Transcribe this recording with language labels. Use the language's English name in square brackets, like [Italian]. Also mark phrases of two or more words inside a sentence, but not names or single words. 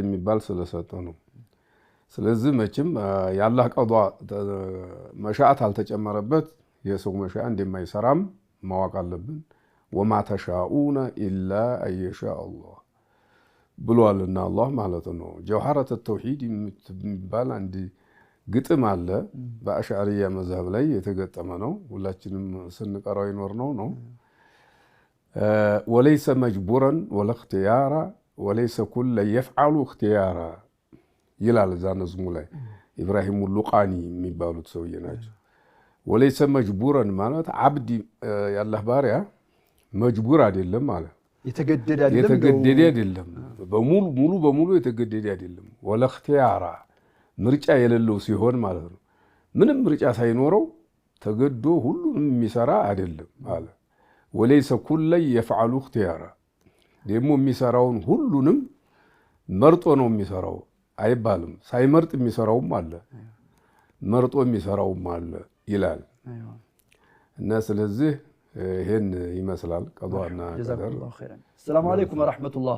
[Amharic] የሚባል ስለሰጠ ነው ስለዚህ መቼም ያላህ ቀዷ መሻአት አልተጨመረበት የሰው መሻአ እንደማይሰራም ማወቅ አለብን [Arabic] وما تشاؤون إلا أن يشاء الله [Amharic] ብሏልና አላህ ማለት ነው ጀውሃረት ተውሂድ የሚባል አንድ ግጥም አለ በአሽዓሪያ መዝሐብ ላይ የተገጠመ ነው ሁላችንም ስንቀራው ይኖር ነው [Arabic] وليس مجبورا ولا اختيارا وليس كل يفعل اختيارا [Amharic] ይላል ዛነዝሙ ላይ ኢብራሂም ሉቃኒ የሚባሉት ሰውዬ ናቸው [Arabic] وليس [Amharic] مجبورا ማለት አብዲ ያላህ ባሪያ መጅቡር አይደለም ማለት የተገደደ አይደለም ሙሉ በሙሉ የተገደደ አይደለም [Arabic] ولا اختيارا [Amharic] ምርጫ የሌለው ሲሆን ማለት ነው ምንም ምርጫ ሳይኖረው ተገዶ ሁሉንም የሚሰራ አይደለም አለ [Arabic] وليس كل يفعل اختيارا [Amharic] ደግሞ የሚሰራውን ሁሉንም መርጦ ነው የሚሰራው አይባልም ሳይመርጥ የሚሰራውም አለ መርጦ የሚሰራውም አለ ይላል እና ስለዚህ ይሄን ይመስላል ቀዷና ቀደር [Arabic] سلام عليكم ورحمة الله